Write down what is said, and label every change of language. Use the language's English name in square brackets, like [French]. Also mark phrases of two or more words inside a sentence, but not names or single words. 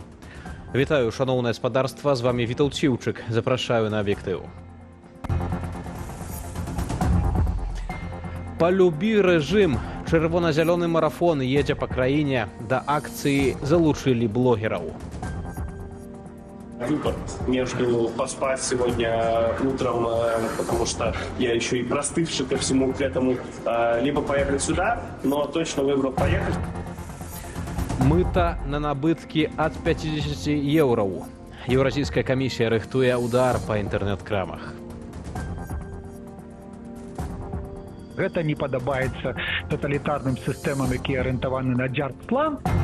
[Belarusian] Вітаю, шаноўнае спадарства, з вами Вітаўт Сіўчык. Запрашаю на аб'ектыў. «Полюби рэжым». Чырвона-зялёны марафон едзе па краіне. Да акцыі залучылі блогераў. [Russian] Выбор между поспать сегодня утром, потому что я еще и простывший ко всему к этому, либо поехать сюда, но точно выбрал поехать. [Belarusian] Мыта на набыткі ад 50 еўраў. Еўразійская камісія рыхтуе удар па інтэрнэт-крамах. Гэта не падабаецца таталітарным сістэмам, якія арыентаваны на дзяржплан.